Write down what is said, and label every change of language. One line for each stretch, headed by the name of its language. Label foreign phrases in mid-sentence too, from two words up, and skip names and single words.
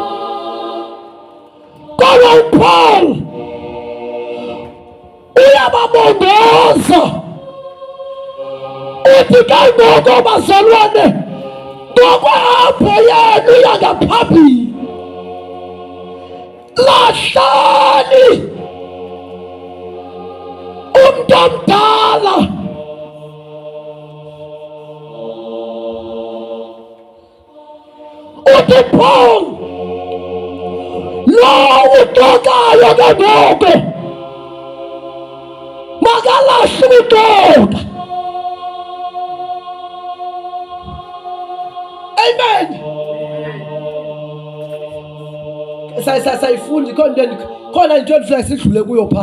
Xhosa: Kodwa uPaul uyababongoza uthi kangoko bazalwane ngokuhambo yenu yangaphambili lahlani umuntu omdala. Uthi Paul lo uxokayo ke ngoko makalahle uxoka. Amen. Sayifundi khona into efuna sidlule kuyo pha.